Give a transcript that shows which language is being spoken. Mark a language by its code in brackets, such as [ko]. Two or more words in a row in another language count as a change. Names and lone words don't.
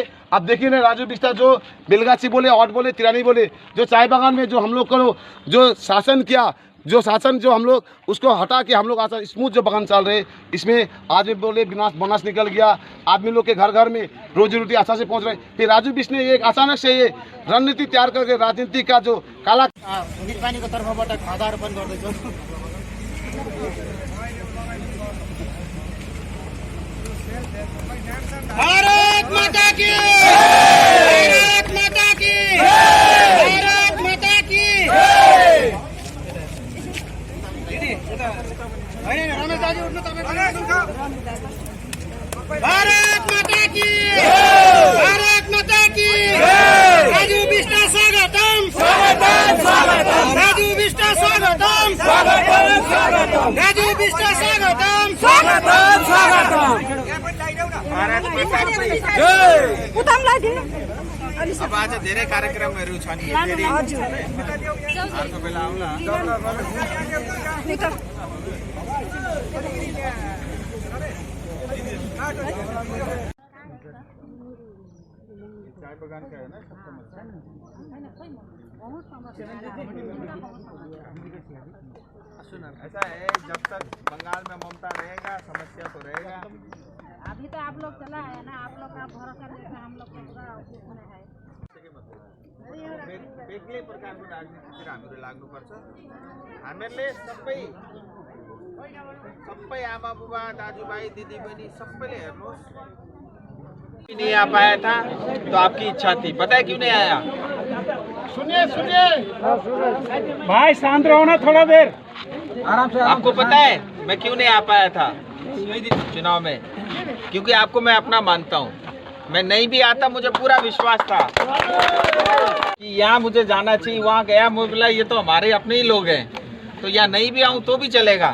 [hi] अब देखिए ना, राजू बिष्ट जो बेलगाछी बोले, ऑट बोले, तिरानी बोले, जो चाय बागान में जो हम लोग को जो शासन किया, जो शासन जो हम लोग उसको हटा के हम लोग आसान स्मूथ जो बागान चल रहे, इसमें आदमी बोले बनास निकल गया, आदमी लोग के घर घर में रोजी रोटी आशा से पहुंच रहे। फिर राजू बिष्ट ने एक अचानक से ये रणनीति तैयार करके राजनीति का जो काला [ne] पानी को तर्फबाट खादारोपण गर्दैछौँ। [hi] भारत माता की, भारत माता की, भारत माता की। [ne] रमेश दाजु उठ्नु तपाईँ। [hi] भारत माता की, भारत माता की। राजू बिष्ट स्वागतम, स्वागतम, स्वागतम। राजू बिष्ट स्वागतम, स्वागतम, स्वागतम। राजू बिष्ट स्वागतम, स्वागतम, स्वागतम। [ne] अब आज धेरै कार्यक्रमहरू छन्, फेरि अर्को बेला आउँला। [hi] चाय बगान का है ना सबसे ऐसा है, जब तक बंगाल में ममता रहेगा समस्या तो रहेगा। अभी तो आप लोग चला है ना, आप लोग का भरोसा लेकर हम लोग को पूरा उसमें है। [ne] बेग्लै प्रकारको राजनीतितिर हामीहरू लाग्नुपर्छ। हामीहरूले सबै आमा बुबा दाजुभाइ दिदीबहिनी सबैले हेर्नुहोस्, [hi] नहीं आ पाया था तो आपकी इच्छा थी, पता है क्यों नहीं आया? सुनिए भाई, शांत रहो ना थोड़ा देर, आराम से। आपको पता है मैं क्यों नहीं आ पाया था चुनाव में? क्योंकि आपको मैं अपना मानता हूँ। मैं नहीं भी आता, मुझे पूरा विश्वास था कि यहाँ मुझे जाना चाहिए, वहाँ गया, मुझे बोला ये तो हमारे अपने ही लोग हैं, तो यहाँ नहीं भी आऊँ तो भी चलेगा।